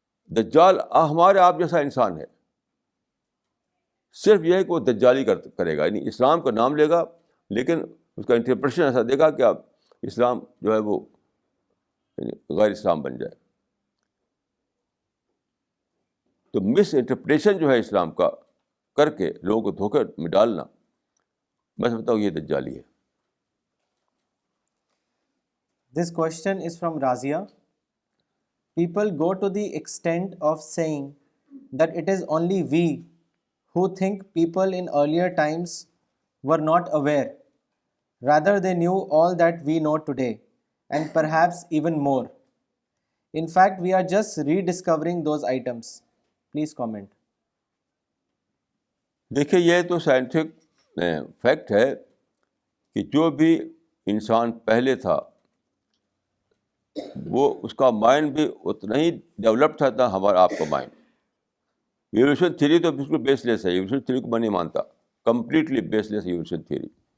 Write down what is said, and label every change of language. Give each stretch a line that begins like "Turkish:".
Urdu: دجال ہمارے آپ جیسا انسان ہے, صرف یہ ہے کہ وہ دجالی کرے گا, یعنی اسلام کا نام لے گا لیکن اس کا انٹرپریشن ایسا دے گا کہ اب اسلام جو ہے وہ غیر اسلام بن جائے. تو
English: misinterpretation
Urdu: جو ہے اسلام کا کر کے لوگوں کو دھوکے میں ڈالنا, میں سمجھتا ہوں یہ دجالی ہے.
English: This question is from Razia. People go to the extent of saying that it is only we who think people in earlier times were not aware. Rather, they knew all that we know today, and perhaps even more. In fact, we are just rediscovering those items. Please comment.
Urdu: دیکھیے یہ تو
English: scientific fact
Urdu: ہے کہ جو بھی انسان پہلے تھا وہ اس کا مائنڈ بھی اتنا ہی ڈیولپ تھا تھا ہمارا آپ کا مائنڈ. ایولیوشن تھیوری تو بالکل بیس لیس ہے, ایولیوشن تھیوری کو میں نہیں مانتا,
English: completely baseless
Urdu: ایولیوشن تھیوری.